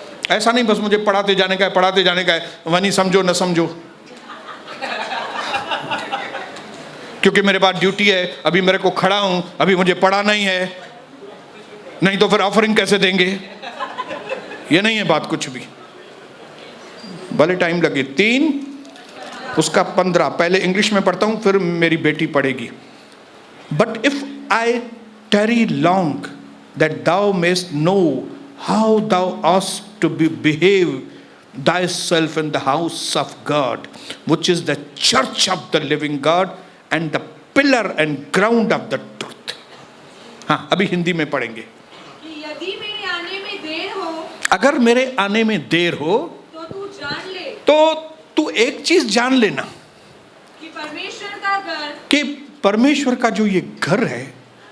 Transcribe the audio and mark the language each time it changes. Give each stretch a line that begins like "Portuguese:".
Hindi: ऐसा नहीं बस मुझे पढ़ाते जाने का है, वही समझो न समझो, क्योंकि मेरे पास ड्यूटी है, अभी मेरे को खड़ा हूं, अभी मुझे पढ़ाना ही है, नहीं तो फिर ऑफरिंग कैसे देंगे। ये नहीं है बात कुछ भी, भले टाइम लगे। 3 उसका 15, पहले इंग्लिश में पढ़ता हूं, फिर मेरी बेटी पढ़ेगी।
English: But if I tarry long, that thou mayst know how thou oughtest to behave thyself in the house of God, which is the church of the living God and the pillar and ground of the truth.
Hindi: हाँ, अभी हिंदी में पढ़ेंगे। यदि मेरे आने में देर हो, अगर मेरे आने में देर हो तो तू जान ले, तो तू एक चीज जान लेना कि परमेश्वर का घर, कि परमेश्वर का जो ये घर है,